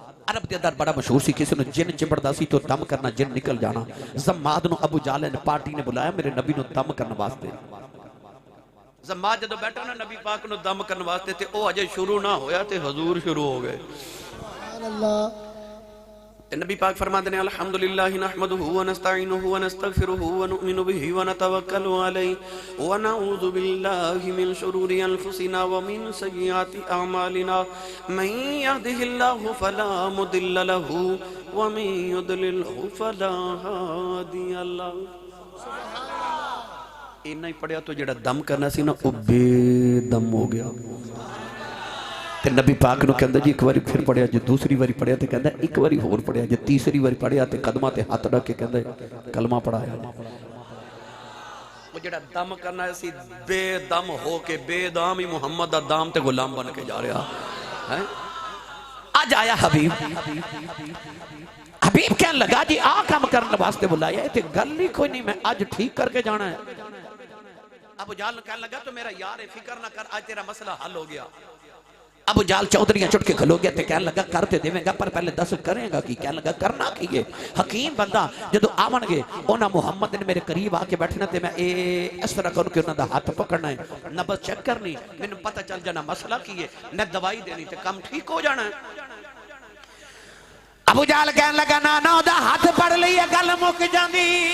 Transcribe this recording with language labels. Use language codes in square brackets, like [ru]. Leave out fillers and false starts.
[pa] عرب دے اندر بڑا مشہور سی کسی نے جن چمڑدا سی تو دم کرنا جن نکل جانا. زماد نو ابو جہل نے پارٹی نے بلایا میرے نبی نو دم کرنے واسطے. زماد جدو بیٹھا نا نبی پاک نو دم کرنے واسطے تے او اجے شروع نہ ہویا تے حضور شروع ہو گئے. [ar] سبحان اللہ. [ur] نبی پاک فرماتے ہیں [ar] الحمدللہ نحمدہ ونستعینہ ونستغفرہ ونؤمن بہ ونتوکل علیہ ونعوذ باللہ من شرور انفسنا ومن سیئات اعمالنا من یہدہ اللہ فلا مضل لہ ومن یضللہ فلا ہادی لہ. [pa] اینا ہی پڑھیا تو جڑا دم کرنا سی نا او بے دم ہو گیا. تے نبی پاک نو کہندا جی ایک واری پھر پڑھیا جے دوسری واری پڑھیا تے کہندا ایک واری ہور پڑھیا جے تیسری واری پڑھیا تے قدمہ تے ہاتھ رکھ کے کہندا کلمہ پڑھایا. وہ جڑا دم کرنا سی بے دم ہو کے بے دام ہی محمد دا دام تے غلام بن کے جا رہا ہے. آج آیا حبیب. حبیب کہنے لگا جی آ کام کرنے واسطے بلایا تے گل ہی کوئی نہیں میں آج ٹھیک کر کے جانا ہے. ابو جہل کہنے لگا تو میرا یار ہے فکر نہ کر آج تیرا مسئلہ حل ہو گیا. ابو جہل چودریاں چٹ کے کھلو گیا تے کہنے لگا کرتے دے گا پر پہلے دس کریں گا کی. کہنے لگا کرنا کی ہے حکیم بندہ جدو آون گے اونا محمد نے میرے قریب آ کے بیٹھنا تے میں اس طرح کروں کہ انہوں دا ہاتھ پکڑنا ہے نبض چیک کرنی میں پتہ چل جانا مسئلہ کی ہے میں دوائی دینی تے کم ٹھیک ہو جانا ہے. ابو جہل کہنے لگا نا دا ہاتھ پڑ لئیے گل مک جاندی.